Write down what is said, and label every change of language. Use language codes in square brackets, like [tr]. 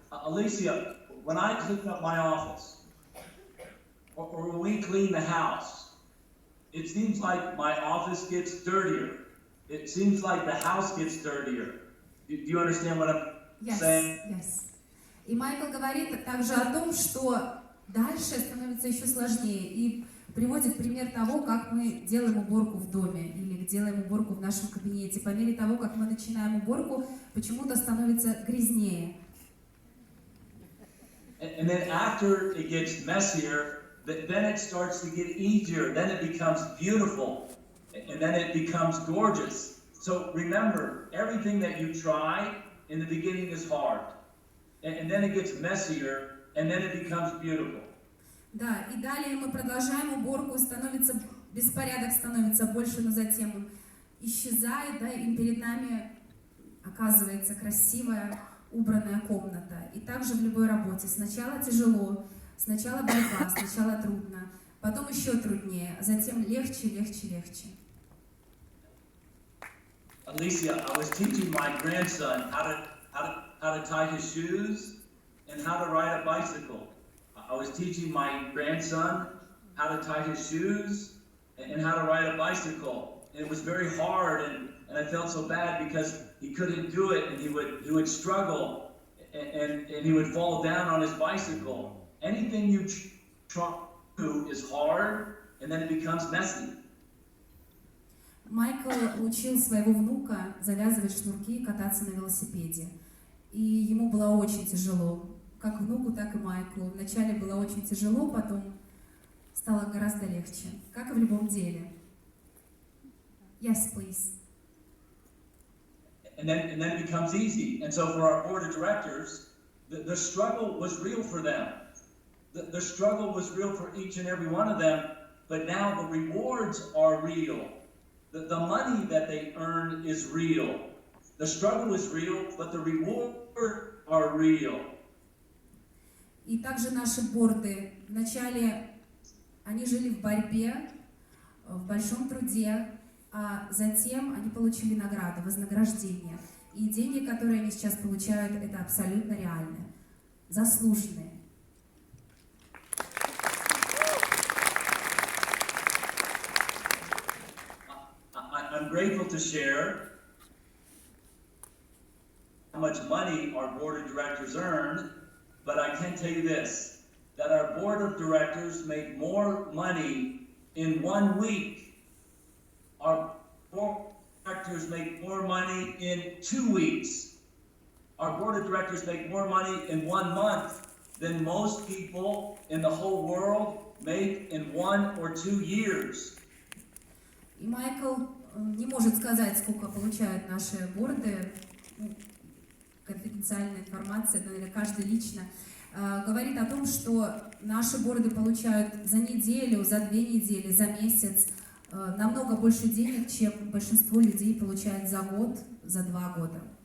[en] Alicia, when I clean up my office, or when we clean the house, it seems like my office gets dirtier. It seems like the house gets dirtier. Do you understand what I'm saying? Yes. [ru] И Майкл говорит также о том, что дальше становится еще сложнее. И приводит пример того, как мы делаем уборку в доме или делаем уборку в нашем кабинете. По мере того, как мы начинаем уборку, почему-то становится грязнее. [en] And then after it gets messier, then it starts to get easier. Then it becomes beautiful, and then it becomes gorgeous. So remember, everything that you try in the beginning is hard, and then it gets messier, and then it becomes beautiful. [ru] Да, и далее мы продолжаем уборку, и становится беспорядок становится больше, но затем он исчезает, да, и перед нами оказывается красивая, убранная комната. И также в любой работе. Сначала тяжело, сначала борьба, сначала трудно, потом еще труднее, а затем легче, легче, легче. [en] Alicia, I was teaching my grandson how to tie his shoes and how to ride a bicycle. I was teaching my grandson how to tie his shoes and how to ride a bicycle. And it was very hard, and I felt so bad because he couldn't do it, and he would struggle, and he would fall down on his bicycle. Anything you try to do is hard, and then it becomes messy. [ru] Майкл учил своего внука завязывать шнурки и кататься на велосипеде. И ему было очень тяжело. Как внуку, так и Майклу. Вначале было очень тяжело, потом стало гораздо легче. Как и в любом деле. [en] Yes, please. And then it becomes easy. And so for our board of directors, the struggle was real for them. The struggle was real for each and every one of them, but now the rewards are real. The money that they earn is real. The struggle is real, but the rewards are real. [ru] И также наши борды. Вначале они жили в борьбе, в большом труде, а затем они получили награду, вознаграждение. И деньги, которые они сейчас получают, это абсолютно реальные, заслуженные. [en] I'm grateful to share how much money our board of directors earn, but I can tell you this, that our board of directors make more money in 1 week. Our board of directors make more money in 2 weeks. Our board of directors make more money in 1 month than most people in the whole world make in 1 or 2 years. [ru] И Майкл не может сказать, сколько получают наши борды, конфиденциальная информация, это, наверное, каждый лично, говорит о том, что наши борды получают за неделю, за 2 недели, за месяц намного больше денег, чем большинство людей получает за год, за 2 года.